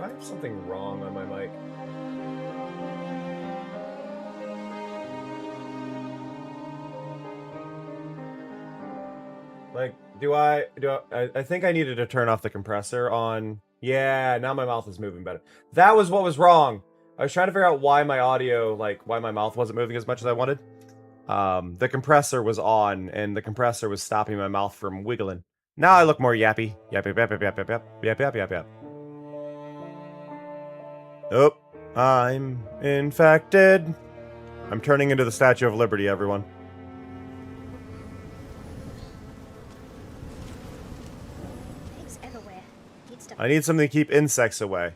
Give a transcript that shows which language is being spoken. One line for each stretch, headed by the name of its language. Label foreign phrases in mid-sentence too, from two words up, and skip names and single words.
English: something wrong on my mic? Like, I think I needed to turn off the compressor on. Yeah, now my mouth is moving better. That was what was wrong. I was trying to figure out why my audio, like, why my mouth wasn't moving as much as I wanted. The compressor was on, and the compressor was stopping my mouth from wiggling. Now I look more yappy. Yap, yap, yap, yap, yap, yap, yap, yap, yap, yap, yap. Oh, I'm infected. I'm turning into the Statue of Liberty, everyone. I need something to keep insects away.